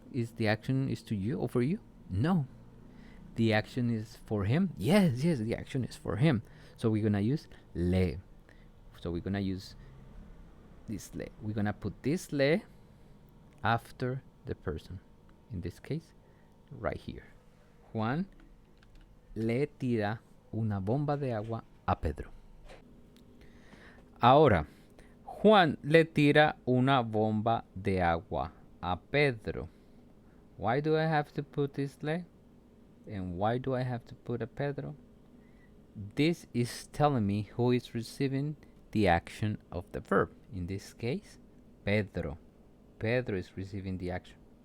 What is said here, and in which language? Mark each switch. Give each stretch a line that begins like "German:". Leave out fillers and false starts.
English: Is the action is to you or for you? No. The action is for him? Yes, the action is for him. So we're gonna use le. So we're gonna use this le. We're gonna put this le after the person. In this case, right here.
Spanish: Juan le tira una bomba de agua a Pedro. Ahora, Juan le tira una bomba de agua a Pedro.
English: Why do I have to put this le? And why do I have to put
Spanish: a Pedro?
English: This is telling me who is receiving the action of the verb. In this case, Pedro. Pedro is receiving the action.